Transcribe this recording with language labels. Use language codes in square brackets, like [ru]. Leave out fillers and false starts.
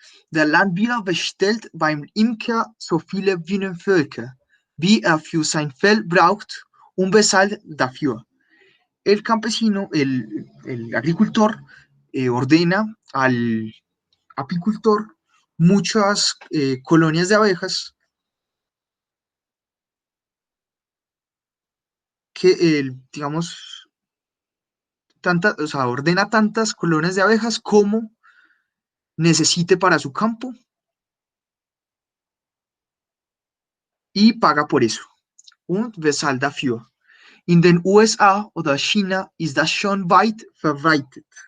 [de] Der Landwirt bestellt beim Imker so viele Bienenvölker, wie für sein Fell braucht, und bezahlt dafür. [es] El campesino, el agricultor, ordena al apicultor muchas colonias de abejas que, digamos, o sea, ordena tantas colonias de abejas como necesite para su campo y paga por eso. [de] Und bezahlt dafür. In den USA oder China ist das schon weit verbreitet.